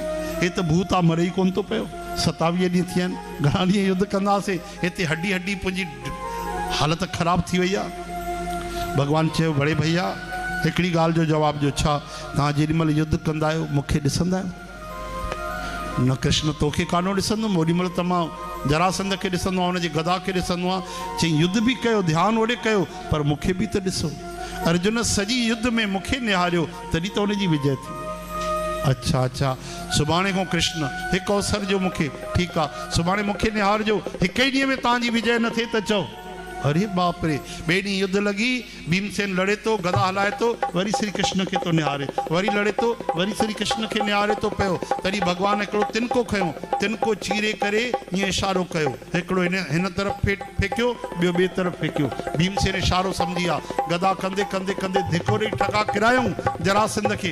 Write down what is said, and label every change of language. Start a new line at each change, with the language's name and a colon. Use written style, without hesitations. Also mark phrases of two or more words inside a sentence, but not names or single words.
Sindhi: हे त भूत आहे, मरे ई कोन थो पियो। 27 ॾींहं थिया आहिनि, घणा ॾींहं युद्ध कंदासीं, हिते हड्डी हड्डी मुंहिंजी हालत ख़राब थी वई आहे। भगवान चयो, बड़े भैया हिकिड़ी ॻाल्हि जो जवाब ॾियो, छा तव्हां जेॾीमहिल युद्ध कंदा आहियो मूंखे ॾिसंदा आहियो? न कृष्ण, तोखे कानो ॾिसंदुमि। ओॾीमहिल त मां जरासंध खे ॾिसंदो आहियां, हुनजी गदा खे ॾिसंदो आहियां। चई, युद्ध बि कयो, ध्यानु ओॾे कयो, पर मूंखे बि त ॾिसो। अर्जुन सॼी युद्ध में मूंखे निहारियो, तॾहिं त हुनजी विजय थी। अच्छा अच्छा, सुभाणे खां कृष्ण हिकु अवसर जो मूंखे, ठीकु आहे, सुभाणे मूंखे निहारजो। हिकु ई ॾींहं में तव्हांजी विजय न थिए त चओ। अरे बाप रे, ॿिए ॾींहुं युद्ध लॻी, भीमसेन लड़े थो, गदा हलाए थो, वरी श्री कृष्ण खे थो निहारे, वरी लड़े थो, वरी श्री कृष्ण खे निहारे थो पियो। तॾहिं भगवान हिकिड़ो तिनको खयो, तिनको चीरे करे ईअं इशारो कयो, हिकिड़ो हिन तरफ़ फेंकियो, ॿियो ॿिए तरफ़ फेंकियो। भीमसेन इशारो सम्झी विया, गदा कंदे कंदे कंदे धिको ॾेई ठका किरायूं जरासंध खे।